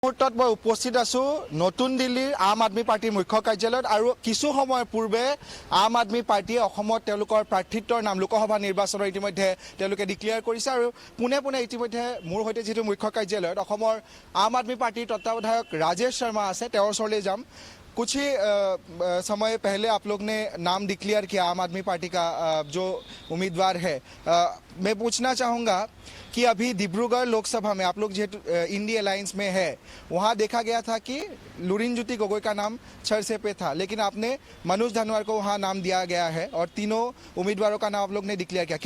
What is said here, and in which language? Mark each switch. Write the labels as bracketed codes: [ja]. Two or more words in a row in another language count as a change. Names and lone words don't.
[as] মুহূৰ্তত মই উপস্থিত আছো নতুন দিল্লীৰ আম আদমি পাৰ্টিৰ মুখ্য কাৰ্যালয়ত আৰু কিছু সময় পূৰ্বে আম আদমি পাৰ্টিয়ে অসমত তেওঁলোকৰ প্ৰাৰ্থিত্বৰ নাম লোকসভা নিৰ্বাচনৰ ইতিমধ্যে তেওঁলোকে ডিক্লেয়াৰ কৰিছে আৰু পুনে পুনে ইতিমধ্যে মোৰ সৈতে যেটো মুখ্য কাৰ্যালয়ত অসমৰ আম আদমি পাৰ্টিৰ তত্ত্বাৱধায়ক ৰাজেশ শৰ্মা আছে তেওঁৰ ওচৰলৈ যাম। [hi] कुछ ही समय पहले आप लोग ने नाम डिक्लेयर किया आम आदमी पार्टी का जो उम्मीदवार है। मैं पूछना चाहूँगा कि अभी डिब्रूगढ़ लोकसभा में आप लोग जो इंडी अलायंस में है वहाँ देखा गया था कि लुरिनज्योति गोगोई का नाम चर्चे पे था, लेकिन आपने मनोज धनवार को वहाँ नाम दिया गया है और तीनों उम्मीदवारों का नाम आप लोग ने डिक्लेयर किया।